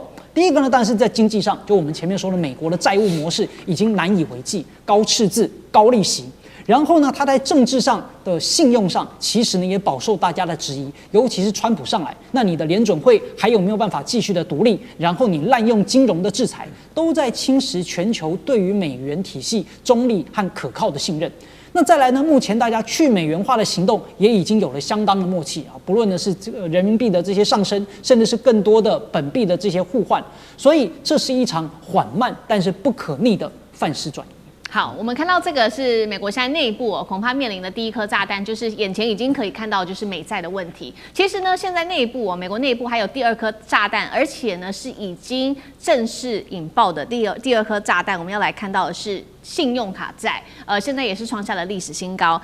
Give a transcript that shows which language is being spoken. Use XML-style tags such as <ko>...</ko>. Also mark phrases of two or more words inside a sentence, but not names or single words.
<zh>第一個呢，當然是在經濟上，就我們前面說的，美國的債務模式已經難以為繼，高赤字、高利息。然後呢，它在政治上的信用上，其實呢也飽受大家的質疑，尤其是川普上來，那你的聯準會還有沒有辦法繼續的獨立？然後你濫用金融的制裁，都在侵蝕全球對於美元體系中立和可靠的信任。那再來呢？目前大家去美元化的行動也已經有了相当的默契啊，不論呢是这個人民幣的這些上升，甚至是更多的本幣的這些互換，所以這是一場緩慢但是不可逆的範式轉移。好，我們看到這個是美國現在內部恐怕面臨的第一顆炸彈，就是眼前已經可以看到就是美債的問題。其實呢，現在內部美國內部還有第二顆炸彈，而且呢是已經正式引爆的第二顆炸彈。我們要來看到的是信用卡債，現在也是創下了歷史新高。</zh>